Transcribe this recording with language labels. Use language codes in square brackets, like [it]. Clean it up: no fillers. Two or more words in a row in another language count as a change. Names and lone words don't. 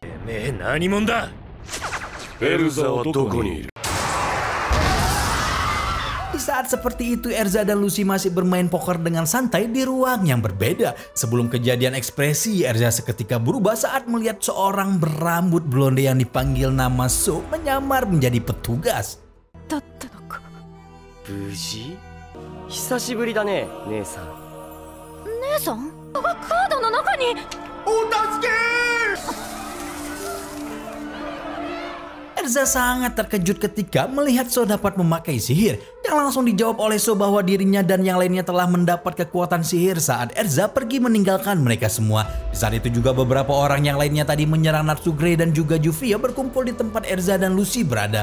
[id] Di saat seperti itu Erza dan Lucy masih bermain poker dengan santai di ruang yang berbeda. Sebelum kejadian, ekspresi Erza seketika berubah saat melihat seorang berambut blonde yang dipanggil nama So menyamar menjadi petugas. [ja] Buji? 久しぶりだね、ネイさん. ネイさん？カードの中に... [id] Erza sangat terkejut ketika melihat So dapat memakai sihir. Yang langsung dijawab oleh So bahwa dirinya dan yang lainnya telah mendapat kekuatan sihir saat Erza pergi meninggalkan mereka semua. Di saat itu juga beberapa orang yang lainnya tadi menyerang Natsu, Grey dan juga Juvia berkumpul di tempat Erza dan Lucy berada.